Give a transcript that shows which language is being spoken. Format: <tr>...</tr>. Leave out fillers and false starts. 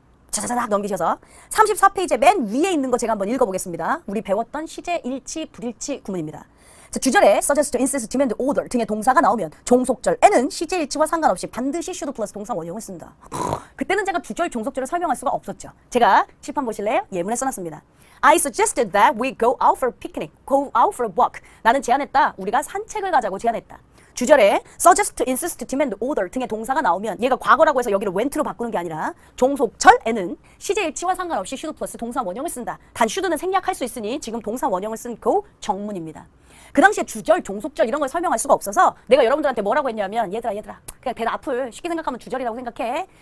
<ko>자자자작 넘기셔서 34페이지 맨 위에 있는 거 제가 한번 읽어보겠습니다. 우리 배웠던 시제, 일치, 불일치 구문입니다. 자, 주절에 suggest, insist, demand, order 등의 동사가 나오면 종속절에는 시제 일치와 상관없이 반드시 should 플러스 동사 원형을 쓴다. 그때는 제가 주절, 종속절을 설명할 수가 없었죠. 제가 칠판 보실래요? 예문에 써놨습니다.</ko> <en>I suggested that we go out for a picnic, go out for a walk.</en> <ko>나는 제안했다. 우리가 산책을 가자고 제안했다. 주절에 suggest, insist, demand, order 등의 동사가 나오면 얘가 과거라고 해서 여기를 went로 바꾸는 게 아니라 종속절에는 시제 일치와 상관없이 should 플러스 동사 원형을 쓴다. 단 should는 생략할 수 있으니 지금 동사 원형을 쓴 go 정문입니다. 그 당시에 주절, 종속절 이런 걸 설명할 수가 없어서 내가 여러분들한테 뭐라고 했냐면 얘들아 그냥 대답 앞을 쉽게 생각하면 주절이라고 생각해.</ko>